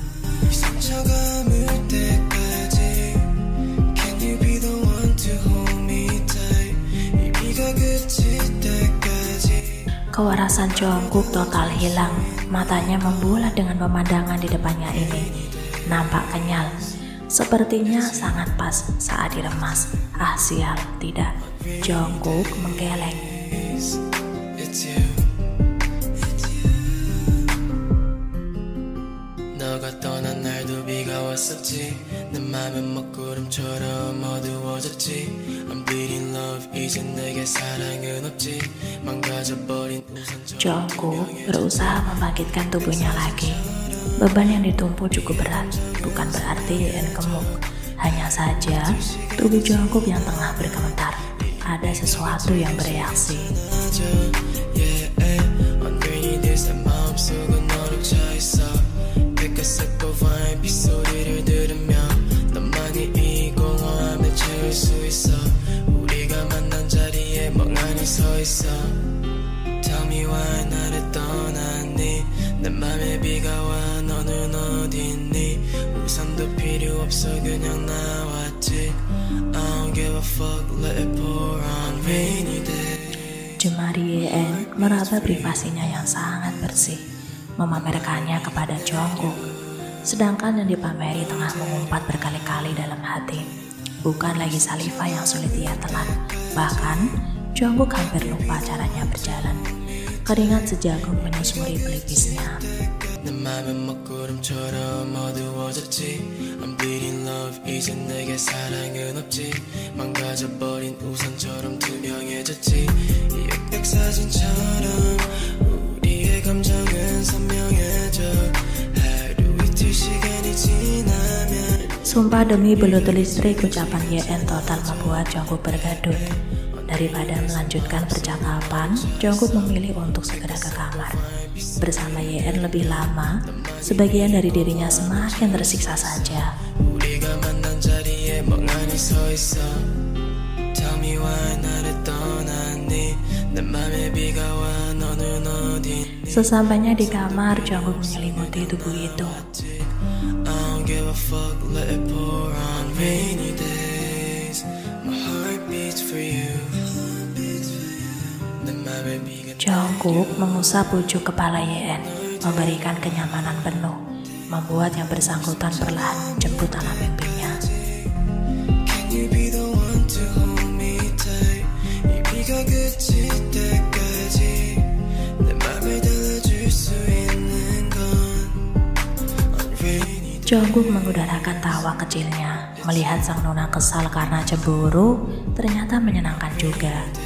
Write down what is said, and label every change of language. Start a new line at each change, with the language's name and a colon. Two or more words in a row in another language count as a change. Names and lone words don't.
Indonesian: Kewarasan Jungkook total hilang, matanya membulat dengan pemandangan di depannya ini. Nampak kenyal, sepertinya sangat pas saat diremas. Ah sial, tidak. Jungkook menggeleng.
Korean: 너가 떠난 날도 비가 왔었지. 내 맘은 먹구름처럼 어두워졌지.
English: I'm bleeding love,
Korean: 이제 내게 사랑은 없지. 망가져버린 우산처럼.
Indonesian: Jungkook berusaha membangkitkan tubuhnya lagi. Beban yang ditumpuk cukup berat, bukan berarti YN gemuk. Hanya saja tubuh Jungkook yang tengah bergemetar. Ada sesuatu yang bereaksi.
Korean: 빗소리를 들으며 너만이 이 공허함을 채울 수 있어. 우리가 만난 자리에 멍하니 서 있어.
English: Tell me why
Korean: 나를 떠났니. 내 맘에 비가 와 너는 어딨니. 우산도 필요 없어 그냥 나왔지.
English: I don't give a fuck let it pour on rainy day.
Indonesian: Jemari YN meraba privasinya yang sangat bersih, memamerkannya kepada Jungkook. Sedangkan yang dipameri tengah mengumpat berkali-kali dalam hati. Bukan lagi saliva yang sulit ia telan. Bahkan, Jungkook hampir lupa caranya berjalan. Keringat sejagung menyusuri pelipisnya.
Korean: 내 맘은 먹구름처럼 어두워졌지.
English: I'm bleeding love,
Korean: 이제 내게 사랑은 없지. 망가져버린 우산처럼 투명해졌지. 이 역백 사진처럼 우리의 감정은 선명해져.
Indonesian: Sumpah demi belut listrik, ucapan YN total membuat Jungkook bergadut. Daripada melanjutkan percakapan, Jungkook memilih untuk segera ke kamar. Bersama YN lebih lama, sebagian dari dirinya semakin tersiksa saja. Sesampainya di kamar, Jungkook menyelimuti tubuh itu.
English: Give a fuck, let it pour on rainy days. My heart beats for you.
Indonesian: Jungkook mengusap ujung kepala YN, memberikan kenyamanan penuh, membuat yang bersangkutan perlahan menjemput alam mimpinya.
English: Can you be the one to hold me tight?
Korean: 이 비가 그칠 때까지 내 맘을 달래줄 수 있는 건
English: on rainy.
Indonesian: Jungkook mengudarakan tawa kecilnya. Melihat sang nona kesal karena cemburu, ternyata menyenangkan juga.